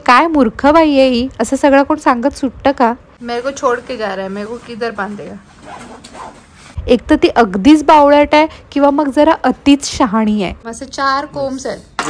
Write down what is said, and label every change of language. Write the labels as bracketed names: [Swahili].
[Marathi] काय मूर्ख बाई आहे ही, असं सगळं कोण सांगत सुटतं का? [Hindi] मेरे को छोड़ के जा रहा है, मेरे को किधर बांधेगा? [Marathi] एक तर ती अगदीच बावळट आहे किंवा मग जरा अतिच शहाणी आहे. असे 4 कोम्स आहेत.